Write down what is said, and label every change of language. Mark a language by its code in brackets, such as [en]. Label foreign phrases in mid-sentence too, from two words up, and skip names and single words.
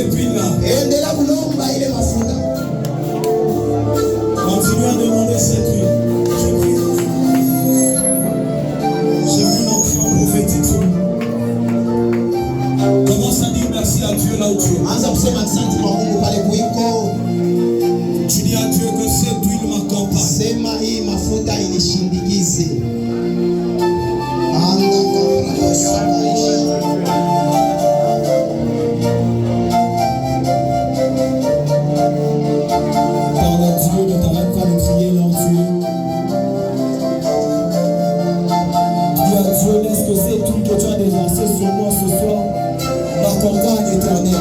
[fr] huile-là. [sw] Endela kulomba ile mafuta. [fr] Continue à demander cette huile. J'ai vu l'onction prophétique sur nous. Commence à dire merci à Dieu là où tu es. [sw] Anza kusema asante kwa Mungu pale kuiko. [fr] Tu dis à Dieu que cette huile m'accompagne. [sw] Sema hii mafuta inishindikize. [fr] Parle à Dieu, ne t'arrête pas de crier là où tu es. Dis à Dieu, laisse que cette huile que tu as déversée sur moi ce soir m'accompagne éternel.